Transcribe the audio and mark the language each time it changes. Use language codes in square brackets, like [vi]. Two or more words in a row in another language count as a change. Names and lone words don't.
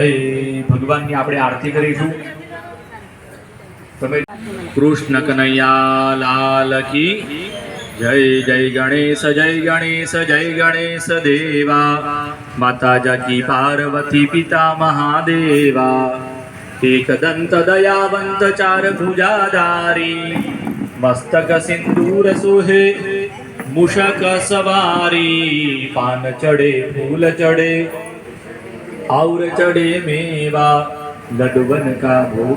[gu] ભગવાનની આપણે આરતી કરીશું. તમે [hi] कृष्ण कन्हैया लाल की जय. जय गणेश जय गणेश जय गणेश देवा. माता जाकी पार्वती पिता महादेवा. एकदंत दयावंत चार भुजाधारी मस्तक सिंदूर सोहे मूषक सवारी पान चढ़े फूल चढ़े और चढ़े मेवा लडुबन का भोग